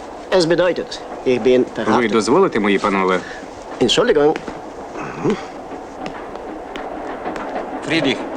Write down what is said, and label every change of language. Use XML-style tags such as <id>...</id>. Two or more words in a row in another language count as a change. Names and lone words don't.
<de>Es bedeutet, ich bin</de> <uk>Ви</uk> <de>verhaftet.</de> <uk>дозволите, мої панове?</uk> <de>Entschuldigung. Friedrich.</de>